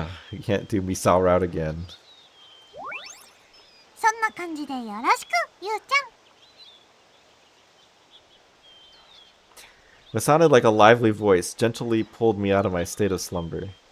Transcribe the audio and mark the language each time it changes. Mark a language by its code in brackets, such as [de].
[en] You can't do Misao route again. [ja] そんな感じでよろしくゆうちゃん。 [en] It sounded like a lively voice, gently pulled me out of my state of slumber.